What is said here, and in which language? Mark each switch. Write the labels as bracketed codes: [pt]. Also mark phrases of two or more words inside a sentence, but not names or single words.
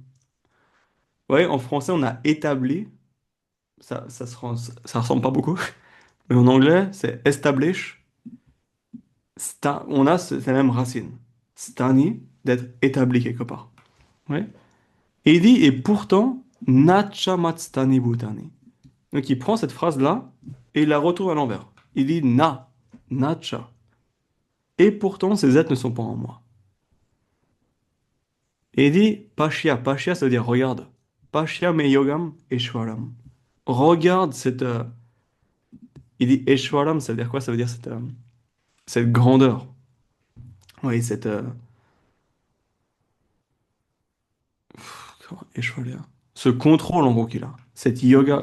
[fr] Ouais, en français, on a établi. Ça ressemble pas beaucoup. Mais en anglais, c'est establish. On a cette même racine. Stani, d'être établi quelque part. Ouais. Et il dit, et pourtant, [sa] nacha mat stani bhutani. [fr] Donc il prend cette phrase-là et il la retourne à l'envers. Il dit nacha. Et pourtant, ces êtres ne sont pas en moi. Et il dit Pashya, ça veut dire regarde. [sa] Pashya me yogam Eshwaram. [fr] Regarde cette. Il dit Eshwaram, ça veut dire quoi? Ça veut dire cette grandeur. Oui, Eshwarya. Ce contrôle en gros qu'il a. Cette yoga.